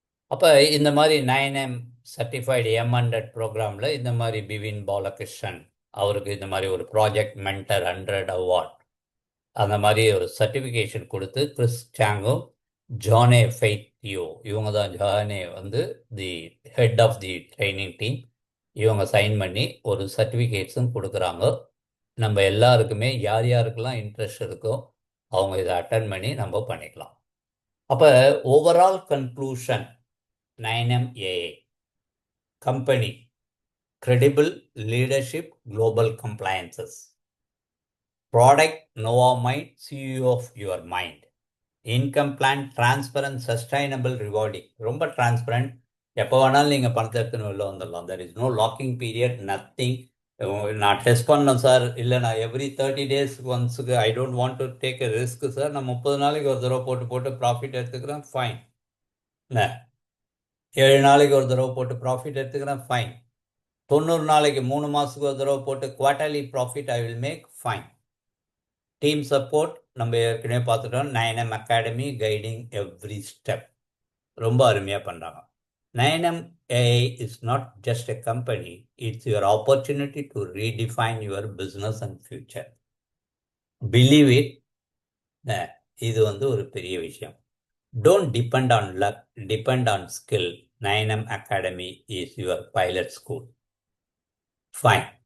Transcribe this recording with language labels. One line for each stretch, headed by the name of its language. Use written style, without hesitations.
Tamil: அப்போ இந்த மாதிரி 9M சர்டிஃபைடு M100 ப்ரோக்ராமில் இந்த மாதிரி பிவின் பாலகிருஷ்ணன் அவருக்கு இந்த மாதிரி ஒரு ப்ராஜெக்ட் மென்டர் 100 அவார்ட் அந்த மாதிரி ஒரு சர்டிஃபிகேஷன் கொடுத்து, கிறிஸ் சாங்கும் ஜானே ஃபெய்த்தியோ இவங்க தான், ஜானே வந்து தி head of the training team, இவங்க சைன் பண்ணி ஒரு சர்டிஃபிகேட்ஸும் கொடுக்குறாங்க. நம்ம எல்லாருக்குமே யார் யாருக்கெல்லாம் இன்ட்ரெஸ்ட் இருக்கோ அவங்க இதை அட்டன் பண்ணி நம்ம பண்ணிக்கலாம்.
English: அப்போ overall conclusion 9MAA company credible leadership global compliances, product Novamind CEO of your mind, income plan transparent sustainable rewarding, ரொம்ப transparent,
Tamil: எப்போ வேணாலும் நீங்கள் பணத்தை எடுத்துன்னு வெளில வந்துடலாம்.
English: there is no locking period, nothing.
Tamil: நான் டெஸ்ட் பண்ணேன் சார், இல்லை நான் every 30 days ஒன்ஸுக்கு
English: I don't want to take a risk
Tamil: sir, நான் 30 நாளைக்கு ஒரு தடவை போட்டு ப்ராஃபிட் எடுத்துக்கிறேன், ஃபைன். இல்லை 7 நாளைக்கு ஒரு தடவை போட்டு ப்ராஃபிட் எடுத்துக்கிறேன், ஃபைன். 90 நாளைக்கு 3 மாதத்துக்கு ஒரு தடவை போட்டு quarterly profit
English: I will make,
Tamil: fine. Team support நம்ம ஏற்கனவே பார்த்துட்டோம். 9M academy guiding every step, ரொம்ப அருமையாக பண்ணுறாங்க.
English: 9MAA is not just a company, it's your opportunity to redefine your business and future. Believe it,
Tamil: இது வந்து ஒரு பெரிய விஷயம்.
English: Don't depend on luck, depend on skill. 9M Academy is your pilot school. Fine.